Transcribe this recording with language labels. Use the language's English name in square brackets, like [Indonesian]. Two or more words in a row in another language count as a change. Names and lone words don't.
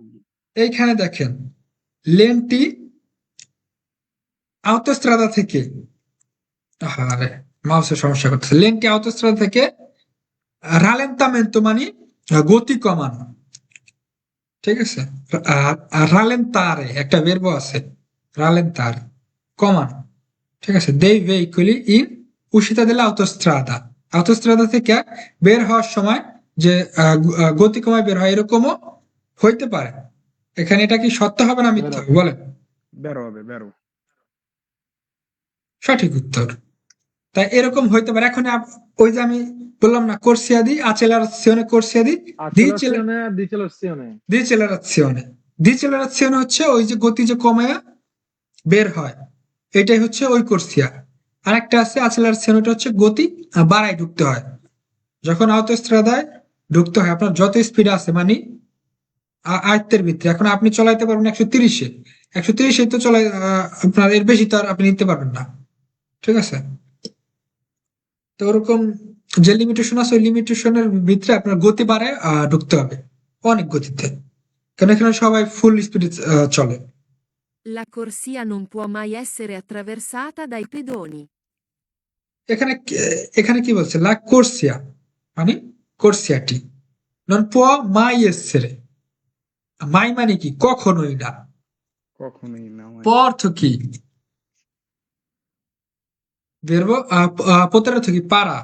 [Bangla] এইখানে দেখেন লেনটি অটোস্ট্রাদা থেকে, আরে মাউসের সমস্যা করতেছে, লেনটি অটোস্ট্রাদা থেকে রালেন্তামেন্তো মানে গতি কমানো, ঠিক আছে? আর রালেন্তারে একটা verbo আছে, রালেন্তারে কমানো, ঠিক আছে? [Italian] dei veicoli in uscita dell'autostrada, [Bangla] autostrada থেকে বের হওয়ার সময় যে গতি কমায় বের হয়, এরকমও হইতে পারে। এখানে এটা কি সত্য হবে না মিথ্যা হবে বলেন? বেরো হবে, বেরো। সঠিক উত্তর। তাই এরকম হইতে পারে। এখন ওই যে আমি বললাম না, [Italian] corsia di accelerazione, corsia di Accelerazione, decelerazione. [Bangla] ডিসেলারেশনে। ডিসেলারেশন হচ্ছে ওই যে গতি যে কমায়া বের হয়, এটাই হচ্ছে ওই কোর্সিয়া। আরেকটা আছে অ্যাক্সেলারেশন, ওটা হচ্ছে গতি বাড়ায় ঢুকতে হয়। যখন অটোস্ট্রাদায় ঢুকতে হয় আপনার যত স্পিড আছে মানে আয়ত্তের ভিতরে, এখন আপনি চলাইতে পারবেন 130-এ, 130-এ তো চলাই, আপনার এর বেশি তো আর আপনি নিতে পারবেন না, ঠিক আছে? তো ওরকম যে লিমিটেশন আছে ওই লিমিটেশনের ভিতরে আপনার গতি বাড়ায় ঢুকতে হবে অনেক গতিতে, কারণ এখানে সবাই ফুল স্পিডে চলে। [Italian] La corsia non può mai essere attraversata dai pedoni. [Bangla] এখানে এখানে কি বলছে? [Italian] la corsia [Bangla] মানে কোর্সিয়াটি, [Italian] non può mai essere, [Bangla] মাই মানে কি? কখনোই না। কখনোই না। প অর্থ কি? [Italian] verbo potere [Bangla] অর্থ কি? পারা।